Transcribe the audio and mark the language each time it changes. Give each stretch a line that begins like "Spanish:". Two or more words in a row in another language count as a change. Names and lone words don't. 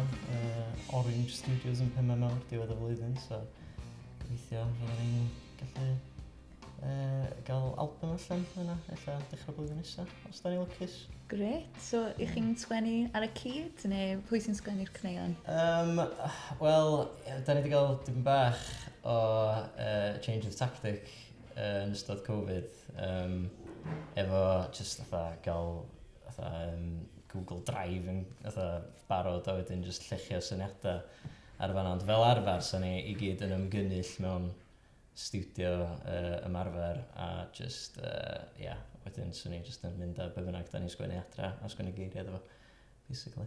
Welsh: Orange Studios yn 5 Mawr, diwedd y flwyddyn, so gobeithio fydden ni'n gallu gael album allan yna, ella dechrau blwyddyn nesaf, os da ni'n lwcus. Gret. So, ych chi'n sgwennu ar y cyd, neu pwy sy'n sgwennu'r cneuon? Wel, da ni wedi cael dim bach o
English: change of tactic
Welsh: yn ystod Covid, efo just gael Google Drive yn barod a wedyn just llechio syniadau ar fanna. Ond fel arfer, sa'n ni i gyd yn ymgynnull mewn studio ymarfer a just, wedyn sa'n ni just yn mynd a bynnag da ni'n sgwennu adra a sgwennu geiriau efo, basically.